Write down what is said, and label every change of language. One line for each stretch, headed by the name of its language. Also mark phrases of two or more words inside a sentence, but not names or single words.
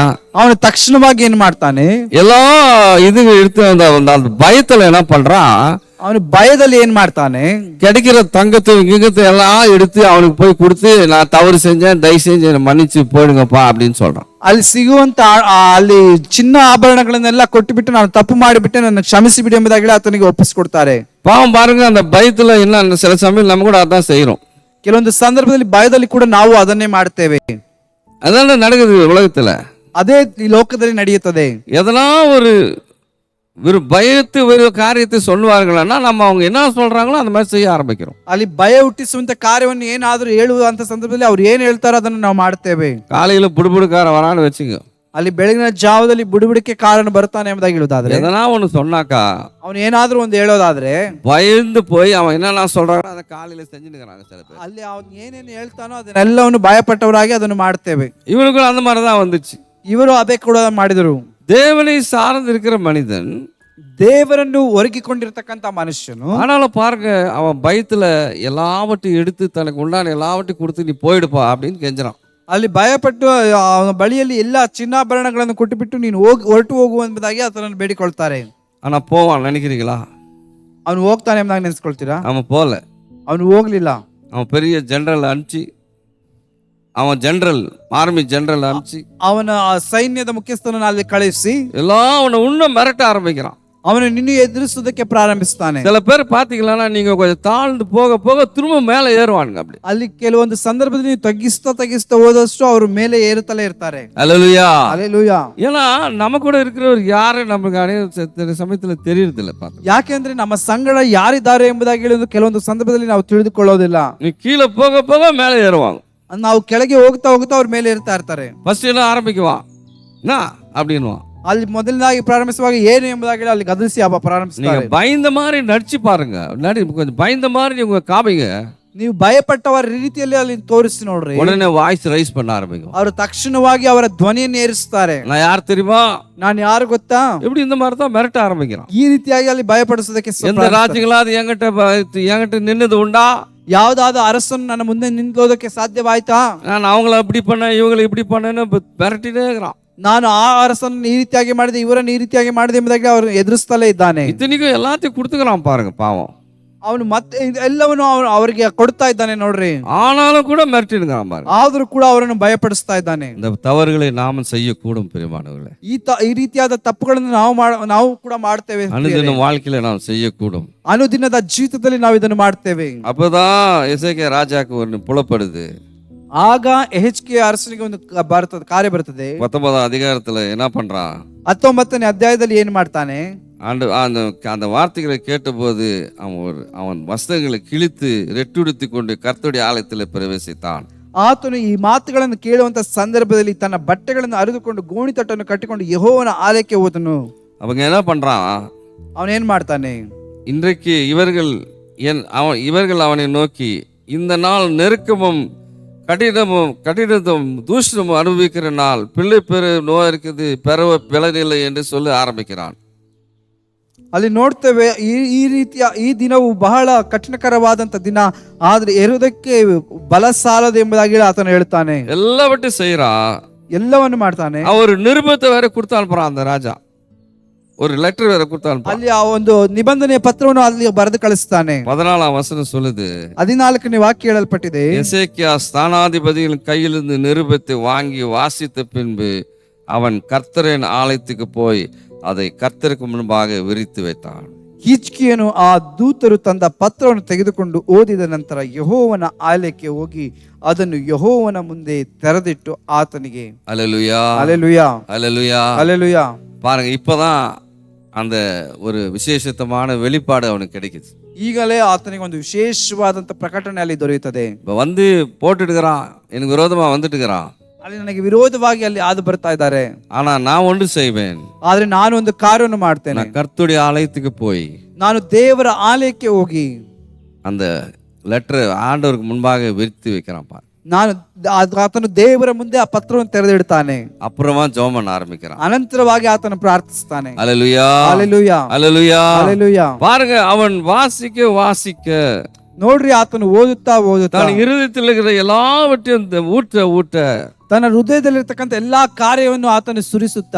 Kannada: ಅವನು ತಕ್ಷಣವಾಗಿ ಏನ್ ಮಾಡ್ತಾನೆ,
Tamil: எல்லா இது எடுத்து அந்த பயத்துல என்ன பண்றான்,
Kannada: ಅವನು ಭಯದಲ್ಲಿ ಏನ್ ಮಾಡ್ತಾನೆ,
Tamil: கிடைக்கிற தங்கத்தை கிங்கத்தை எல்லாம் எடுத்து அவனுக்கு போய் கொடுத்து, நான் தவறு செஞ்சேன், தயவு செஞ்சு என்னை மன்னிச்சு போயிடுங்கப்பா அப்படின்னு சொல்றான்.
Kannada: ಅಲ್ಲಿ ಸಿಗುವಂತ ಅಲ್ಲಿ ಚಿನ್ನ ಆಭರಣಗಳನ್ನೆಲ್ಲ ಕೊಟ್ಟುಬಿಟ್ಟು ನಾನು ತಪ್ಪು ಮಾಡಿಬಿಟ್ಟೆ, ನನ್ನ ಕ್ಷಮಿಸಿ ಬಿಡಿ ಎಂಬುದಾಗಿ ಆತನಿಗೆ ಒಪ್ಪಿಸಿಕೊಡ್ತಾರೆ.
Tamil: பாவம் பாருங்க, அந்த பயத்துல என்ன சில சமயம் நம்ம கூட அதான் செய்யறோம்.
Kannada: ಕೆಲವೊಂದು ಸಂದರ್ಭದಲ್ಲಿ ಭಯದಲ್ಲಿ ಕೂಡ ನಾವು ಅದನ್ನೇ ಮಾಡ್ತೇವೆ.
Tamil: அதான் நடக்குது உலகத்துல,
Kannada: ಅದೇ ಈ ಲೋಕದಲ್ಲಿ ನಡೆಯುತ್ತದೆ.
Tamil: எதனா ஒரு பயத்து ஒரு காரியத்தை சொல்லுவார்கள்னா நம்ம அவங்க என்ன சொல்றாங்களோ அந்த மாதிரி செய்ய ஆரம்பிக்கிறோம்.
Kannada: ಅಲ್ಲಿ ಭಯ ಹುಟ್ಟಿಸುವಂತ ಕಾರ್ಯವನ್ನು ಏನಾದ್ರೂ ಹೇಳುವಂತ ಸಂದರ್ಭದಲ್ಲಿ ಅವ್ರು ಏನ್ ಹೇಳ್ತಾರೋ ಅದನ್ನು ನಾವು ಮಾಡ್ತೇವೆ.
Tamil: காலையில புடுபுடுக்கார வரான்னு வச்சுங்க,
Kannada: ಅಲ್ಲಿ ಬೆಳಗಿನ ಜಾವದಲ್ಲಿ ಬುಡುಬುಡಿಕೆ ಕಾರಣ ಬರ್ತಾನೆ ಎಂಬುದಾಗಿ ಹೇಳುದಾದ್ರೆ,
Tamil: எதனா ஒண்ணு சொன்னாக்கா
Kannada: ಅವನು ಏನಾದ್ರೂ ಒಂದು ಹೇಳೋದಾದ್ರೆ
Tamil: பயந்து போய் அவன் என்னென்ன சொல்றானோ அதை காலையில செஞ்சுக்கிறாங்க சில பேர்.
Kannada: ಅಲ್ಲಿ ಅವನು ಏನೇನು ಹೇಳ್ತಾನೋ ಅದನ್ನೆಲ್ಲವನ್ನು ಭಯಪಟ್ಟವರಾಗಿ ಅದನ್ನು ಮಾಡ್ತೇವೆ.
Tamil: இவனுக்கும் அந்த மாதிரிதான் வந்துச்சு.
Kannada: ಇವರು ಅದೇ ಕೂಡ ಮಾಡಿದರು.
Tamil: தேவனை சார்ந்து இருக்கிற மனிதன்,
Kannada: ದೇವರನ್ನು ಒರಗಿಕೊಂಡಿರ್ತಕ್ಕಂಥ ಮನುಷ್ಯನು,
Tamil: ஆனாலும் பாருங்க அவன் பயத்துல எல்லாவற்றையும் எடுத்து தனக்கு உண்டான எல்லாவற்றையும் கொடுத்து நீ போயிடுப்பா அப்படின்னு கெஞ்சுறான்.
Kannada: ಅಲ್ಲಿ ಭಯಪಟ್ಟು ಅವನ ಬಳಿಯಲ್ಲಿ ಎಲ್ಲ ಚಿನ್ನಾಭರಣಗಳನ್ನು ಕೊಟ್ಟುಬಿಟ್ಟು ನೀನು ಹೊರಟು ಹೋಗು ಎಂಬುದಾಗಿ ಆತನನ್ನು ಬೇಡಿಕೊಳ್ತಾರೆ.
Tamil: ஆனா போவான் நினைக்கிறீங்களா?
Kannada: ಅವನು ಹೋಗ್ತಾನೆ ಎಂಬುದಾಗಿ ನೆನೆಸ್ಕೊಳ್ತೀರಾ?
Tamil: அவன் போல,
Kannada: ಅವನು ಹೋಗ್ಲಿಲ್ಲ.
Tamil: அவன் பெரிய ஜெனரல் அனுப்பிச்சு, அவன்
English: general army general
Tamil: அனுப்பிச்சு
Kannada: ಅವನ ಸೈನ್ಯದ ಮುಖ್ಯಸ್ಥನನ್ನು ಅಲ್ಲಿ ಕಳಿಸಿ
Tamil: எல்லாம் அவனை இன்னும் மிரட்ட ஆரம்பிக்கிறான்.
Kannada: ಅವನು ನಿನ್ನ ಎದುರಿಸುವುದಕ್ಕೆ ಪ್ರಾರಂಭಿಸ್ತಾನೆ.
Tamil: சில பேர் பாத்தீங்களா, நீங்க கொஞ்சம் தாழ்ந்து போக போக திரும்ப மேல ஏறுவானுங்க. அப்படி
Kannada: ಅಲ್ಲಿ ಕೆಲವೊಂದು ಸಂದರ್ಭದಲ್ಲಿ ನೀವು ತಗ್ಗಿಸ್ತಾ ಹೋದಷ್ಟು ಅವರು ಮೇಲೆ ಏರುತ್ತಲೇ ಇರ್ತಾರೆ.
Tamil: அல்லேலூயா. அல்லேலೂಯಾ. ஏன்னா நம்ம கூட இருக்கிறவர் யாரு நமக்கு சமயத்துல தெரியறது இல்ல.
Kannada: ಯಾಕೆಂದ್ರೆ ನಮ್ಮ ಸಂಗಡ ಯಾರಿದ್ದಾರೆ ಎಂಬುದಾಗಿ ಹೇಳೋದು ಕೆಲವೊಂದು ಸಂದರ್ಭದಲ್ಲಿ ನಾವು ತಿಳಿದುಕೊಳ್ಳೋದಿಲ್ಲ.
Tamil: நீ கீழே போக போக மேல ஏறுவாங்க.
Kannada: ನಾವು ಕೆಳಗೆ ಹೋಗ್ತಾ ಅವ್ರ ಮೇಲೆ ಏರ್ತಾ ಇರ್ತಾರೆ.
Tamil: ஃபர்ஸ்ட் என்ன ஆரம்பிக்குவான், என்ன அப்படின்னுவான்.
Kannada: ಅಲ್ಲಿ ಮೊದಲನೇದಾಗಿ ಪ್ರಾರಂಭಿಸುವಾಗ ಏನು ಎಂಬುದಾಗಿ ಅಲ್ಲಿ ಗದರಿಸಿ ಪ್ರಾರಂಭಿಸ್ತಾರೆ.
Tamil: நீங்க பயந்த மாதிரி நடிச்சு பாருங்க, கொஞ்சம் பயந்த மாதிரி உங்க காமிங்க.
Kannada: ನೀವು ಭಯಪಟ್ಟವರ ರೀತಿಯಲ್ಲಿ ಅಲ್ಲಿ ತೋರಿಸಿ ನೋಡ್ರಿ.
Tamil: உடனே
English: voice raise
Tamil: பண்ண ஆரம்பிக்கும்.
Kannada: ಅವರು ತಕ್ಷಣವಾಗಿ ಅವರ ಧ್ವನಿಯನ್ನು ಏರಿಸ್ತಾರೆ.
Tamil: நான் யார் தெரியுமா,
Kannada: ನಾನು ಯಾರು ಗೊತ್ತಾ,
Tamil: எப்படி இந்த மாதிரி தான் மிரட்ட ஆரம்பிக்கிறான்.
Kannada: ಈ ರೀತಿಯಾಗಿ ಅಲ್ಲಿ ಭಯಪಡಿಸೋದಕ್ಕೆ
Tamil: எந்த ராஜ்யங்களாவது என்கிட்ட நின்னது உண்டா,
Kannada: ಯಾವ್ದಾದ್ರು ಅರಸನ್ನು ನನ್ನ ಮುಂದೆ ನಿಂತ್ಕೊಳ್ಳೋದಕ್ಕೆ ಸಾಧ್ಯವಾಯ್ತಾ,
Tamil: நான் அவங்கள அப்படி பண்ண இவங்களை இப்படி பண்ணேன்னு மிரட்டிட்டே இருக்கிறான்.
Kannada: ನಾನು ಆ ಅರಸನ್ನು ಈ ರೀತಿಯಾಗಿ ಮಾಡಿದೆ, ಇವರನ್ನು ಈ ರೀತಿಯಾಗಿ ಮಾಡಿದೆ ಎಂಬುದಾಗಿ ಅವರು ಎದುರಿಸ್ತಲೇ ಇದ್ದಾನೆ.
Tamil: இத்தனைக்கும் எல்லாத்தையும் கொடுத்துக்கிறான் பாருங்க பாவம்.
Kannada: ಅವನು ಮತ್ತೆ ಎಲ್ಲವನ್ನು ಅವರಿಗೆ ಕೊಡ್ತಾ ಇದ್ದಾನೆ ನೋಡ್ರಿ.
Tamil: ஆனாலும் கூட மிரட்டிடுங்கிறான் பாருங்க.
Kannada: ಆದ್ರೂ ಕೂಡ ಅವರನ್ನು ಭಯಪಡಿಸ್ತಾ ಇದ್ದಾನೆ.
Tamil: இந்த தவறுகளை நாம செய்யக்கூடும் பிரியமானவர்களே.
Kannada: ಈ ರೀತಿಯಾದ ತಪ್ಪುಗಳನ್ನು ನಾವು ಕೂಡ ಮಾಡ್ತೇವೆ.
Tamil: அனுதின வாழ்க்கையில நாம் செய்யக்கூடும்.
Kannada: ಅನುದಿನದ ಜೀವಿತದಲ್ಲಿ ನಾವು ಇದನ್ನು ಮಾಡ್ತೇವೆ.
Tamil: அப்பதான் எசேக்கியா ராஜாக்கு ஒன்று புலப்படுது.
Kannada: ಆಗ ಎಹೆಜ್ಕೇಯ ಅರಸನಿಗೆ ಒಂದು ಕಾರ್ಯ ಬರ್ತದೆ.
Tamil: 19ஆம் அதிகாரத்துல என்ன பண்றான்,
Kannada: 19ನೇ ಅಧ್ಯಾಯದಲ್ಲಿ ಏನ್ ಮಾಡ್ತಾನೆ,
Tamil: அந்த வார்த்தைகளை கேட்டபோது அவன் வஸ்திரங்களை கிழித்து ரெட்டுடுத்தி கொண்டு கர்த்தருடைய ஆலயத்தில் பிரவேசித்தான்.
Kannada: ಆತನು ಈ ಮಾತುಗಳನ್ನು ಕೇಳುವಂತ ಸಂದರ್ಭದಲ್ಲಿ ತನ್ನ ಬಟ್ಟೆಗಳನ್ನು ಅರಿದುಕೊಂಡು ಗೋಣಿತಟ್ಟನ್ನು ಕಟ್ಟಿಕೊಂಡು ಯೆಹೋವನ ಆಲಯಕ್ಕೆ ಹೋದನು.
Tamil: அவங்க என்ன பண்றான்,
Kannada: ಅವನೇನ್ ಮಾಡ್ತಾನೆ,
Tamil: இன்றைக்கு இவர்கள் அவனை நோக்கி, இந்த நாள் நெருக்கமும் கடினமும் தூஷணமும் அனுபவிக்கிற நாள், பிள்ளை பெரு நோய் இருக்குது, பெறவ பிளநிலை என்று சொல்லி ஆரம்பிக்கிறான்.
Kannada: ಅಲ್ಲಿ ನೋಡ್ತೇವೆ ಈ ರೀತಿಯ ಈ ದಿನವು ಬಹಳ ಕಠಿಣಕರವಾದಂತ ದಿನ, ಆದ್ರೆ ಎರುವುದಕ್ಕೆ ಬಲ ಸಾಲದು ಎಂಬುದಾಗಿ ಆತನು ಹೇಳ್ತಾನೆ.
Tamil: எல்லாவற்றையும் செய்யறான்,
Kannada: ಎಲ್ಲವನ್ನು ಮಾಡ್ತಾನೆ.
Tamil: அவர் நிருபத்தை வேற கொடுத்து அனுப்புறான். அந்த ராஜா ஒரு லெட்டர் வேற கொடுத்து அனுப்புறான்.
Kannada: ಅಲ್ಲಿ ಆ ಒಂದು ನಿಬಂಧನೆಯ ಪತ್ರವನ್ನು ಅಲ್ಲಿ ಬರೆದು ಕಳಿಸ್ತಾನೆ.
Tamil: 14ஆம் வசனம் சொல்லுது,
Kannada: 14ನೇ ವಾಕ್ಯ ಹೇಳಲ್ಪಟ್ಟಿದೆ,
Tamil: எசேக்கியா ஸ்தானாதிபதியின் கையிலிருந்து நிருபத்தை வாங்கி வாசித்த பின்பு அவன் கர்த்தரின் ஆலயத்துக்கு போய் அதை கர்த்தருக்கு முன்பாக விரித்து வைத்தான்.
Kannada: ಹಿಜ್ಕೀಯನು ಆ ದೂತರು ತಂದ ಪತ್ರವನ್ನು ತೆಗೆದುಕೊಂಡು ಓದಿದ ನಂತರ ಯೆಹೋವನ ಆಲಯಕ್ಕೆ ಹೋಗಿ ಅದನ್ನು ಯೆಹೋವನ ಮುಂದೆ ತೆರೆದಿಟ್ಟು ಆತನಿಗೆ
Tamil: அல்லேலூயா அல்லேலூயா அல்லேலூயா அல்லேலூயா. பாருங்க, இப்பதான் அந்த ஒரு விசேஷமான வெளிப்பாடு அவனுக்கு கிடைக்குது.
Kannada: ಈಗಲೇ ಆತನಿಗೆ ಒಂದು ವಿಶೇಷವಾದಂತ ಪ್ರಕಟಣೆ ಅಲ್ಲಿ ದೊರೆಯುತ್ತದೆ.
Tamil: இப்ப வந்து போட்டுட்டுக்கிறான், எனக்கு விரோதமா வந்துட்டுக்கிறான்.
Kannada: ಅಲ್ಲಿ ನನಗೆ ವಿರೋಧವಾಗಿ ಅಲ್ಲಿ ಹಾದು ಬರ್ತಾ ಇದ್ದಾರೆ.
Tamil: ஆனா நான் ஒன்று செய்வேன்,
Kannada: ಆದ್ರೆ ನಾನು ಒಂದು ಕಾರ್ಯವನ್ನು ಮಾಡ್ತೇನೆ.
Tamil: நான் கர்த்தருடைய ஆலயத்துக்கு போய்
Kannada: ನಾನು ದೇವರ ಆಲಯಕ್ಕೆ ಹೋಗಿ
Tamil: அந்த லெட்டர் ஆண்டவருக்கு முன்பாக விரித்து வைக்கிறான் பாரு.
Kannada: ನಾನು ಆತನು ದೇವರ ಮುಂದೆ ಆ ಪತ್ರವನ್ನು ತೆರೆದಿಡ್ತಾನೆ.
Tamil: அப்புறமா ஜெபம் பண்ண ஆரம்பிக்கிறான்.
Kannada: ಅನಂತರವಾಗಿ ಆತನು ಪ್ರಾರ್ಥಿಸ್ತಾನೆ.
Tamil: அல்லேலூயா,
Kannada: ಹಲ್ಲೆಲೂಯಾ,
Tamil: அல்லேலூயா.
Kannada: ಹಲ್ಲೆಲೂಯಾ.
Tamil: பாருங்க, அவன் வாசிக்க
Kannada: ನೋಡ್ರಿ, ಆತನು ಓದುತ್ತಾ
Tamil: தன் இருதயத்தில் இருக்கிற எல்லாவற்றையும் ஊட்ட
Kannada: ತನ್ನ ಹೃದಯದಲ್ಲಿರ್ತಕ್ಕಂಥ ಎಲ್ಲಾ ಕಾರ್ಯವನ್ನು ಆತನು ಸುರಿಸುತ್ತಾ